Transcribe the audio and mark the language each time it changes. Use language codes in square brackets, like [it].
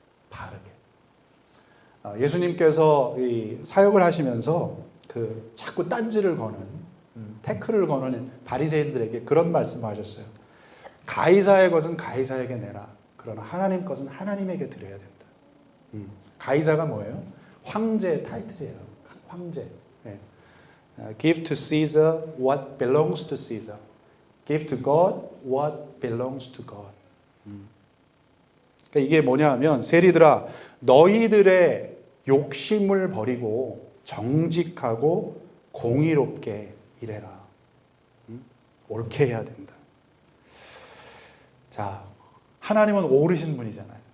[ko] 바르게. 예수님께서 이 사역을 하시면서 그 자꾸 딴지를 거는 태클을 거는 바리새인들에게 그런 말씀을 하셨어요. 가이사의 것은 가이사에게 내라. 그러나 하나님 것은 하나님에게 드려야 된다. 가이사가 뭐예요? 황제의 타이틀이에요. 황제. [en] Give to Caesar what belongs to Caesar. Give to God what belongs to God. [ko] 그러니까 이게 뭐냐 하면 세리들아 너희들의 욕심을 버리고 정직하고 공의롭게 일해라. 옳게 해야 된다. 자, 하나님은 옳으신 분이잖아요.